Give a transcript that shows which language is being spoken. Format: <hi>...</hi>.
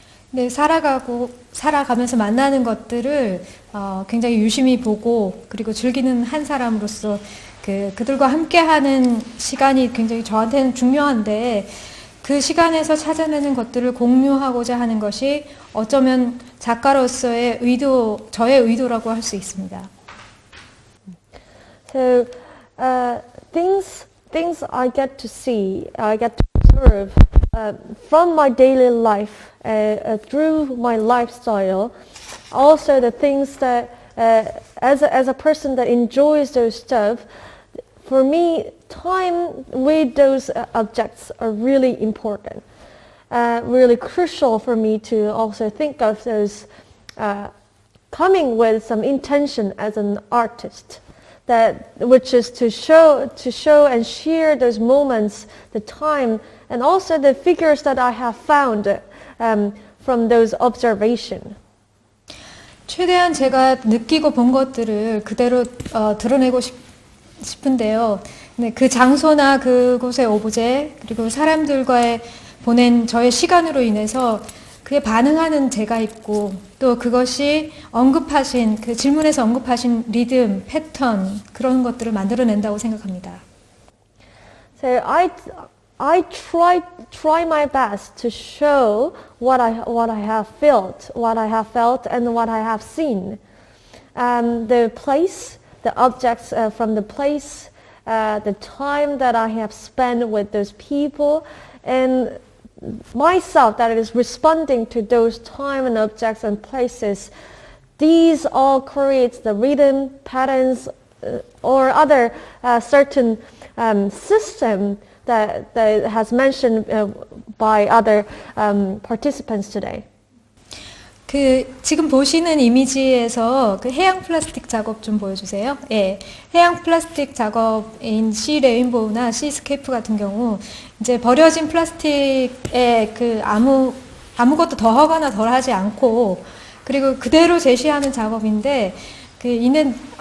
<ko>네, 살아가면서 만나는 것들을 굉장히 유심히 보고, 그리고 즐기는 한 사람으로서 그들과 함께하는 시간이 굉장히 저한테는 중요한데, 그 시간에서 찾아내는 것들을 공유하고자 하는 것이 어쩌면 작가로서의 저의 의도라고 할 수 있습니다.</ko> <en>So things I get to see, I get to observe from my daily life, through my lifestyle. Also the things that as a person that enjoys those stuff, for me, time with those objects are really important, really crucial for me to also think of those coming with some intention as an artist, which is to show and share those moments, the time, and also the figures that I have found from those observations.</en> <ko>최대한 제가 느끼고 본 것들을 그대로 드러내고 싶은데요. 네, 그 장소나 그곳의 오브제 그리고 사람들과의 보낸 저의 시간으로 인해서 그에 반응하는 제가 있고 또 그것이 언급하신 그 질문에서 언급하신 리듬, 패턴 그런 것들을 만들어낸다고 생각합니다.</ko> <en>So I try my best to show what I have felt, and what I have seen. The place, the objects from the place, the time that I have spent with those people, and myself that is responding to those time and objects and places. These all create the rhythm, patterns, or other certain system that has mentioned by other participants today.</en> <ko>지금 보시는 이미지에서 그 해양 플라스틱 작업 좀 보여주세요. 예, 해양 플라스틱 작업인 시 레인보우나 시스케이프 같은 경우 이제 버려진 플라스틱에 그 아무것도 더하거나 덜하지 않고 그리고 그대로 제시하는 작업인데 이는</ko>